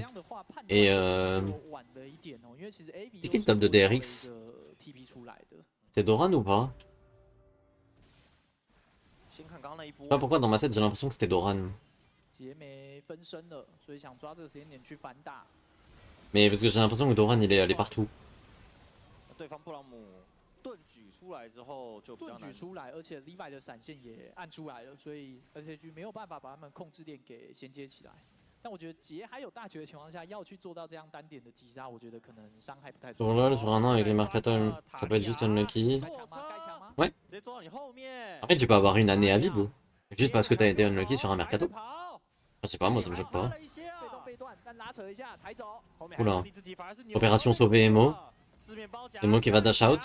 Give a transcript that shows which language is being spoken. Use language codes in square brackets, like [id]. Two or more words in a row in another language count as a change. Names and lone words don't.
[fr] Et c'est qui le top de DRX? C'était Doran ou pas? Je sais pas pourquoi dans ma tête j'ai l'impression que c'était Doran. Mais parce que j'ai l'impression que Doran il est allé partout. [zh] 盾举出来，而且 Levi 的闪现也按出来了，所以 SHG 没有办法把他们控制链给衔接起来。但我觉得杰还有大绝的情况下，要去做到这样单点的击杀，我觉得可能伤害不太 [fr] Sur LoL, sur un an avec les Mercato, ça peut être juste unlucky. Ouais. Après, tu peux avoir une année à vide. Juste parce que t'as été unlucky sur un Mercato. Je sais pas, moi ça me choque pas. Oula. Opération sauver Emo. [en] Emo qui va dash out.